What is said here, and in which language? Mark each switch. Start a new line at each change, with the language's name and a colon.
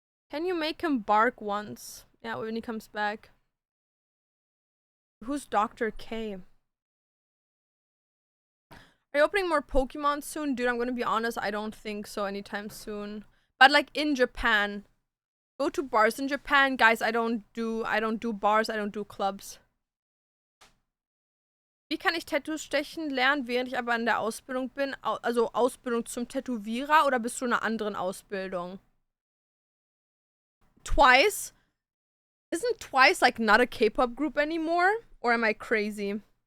English: Can you make him bark once? Yeah, when he comes back. Who's Dr. K? Are you opening more Pokemon soon? Dude, I'm gonna be honest, I don't think so anytime soon. But like in Japan. Go to bars in Japan. Guys, I don't do bars, I don't do clubs.
German: Wie kann ich Tattoos stechen lernen, während ich aber in der Ausbildung bin? Also Ausbildung zum Tätowierer oder bist du in einer anderen Ausbildung?
English: Twice? Isn't Twice like not a K-pop group anymore? Or am I crazy?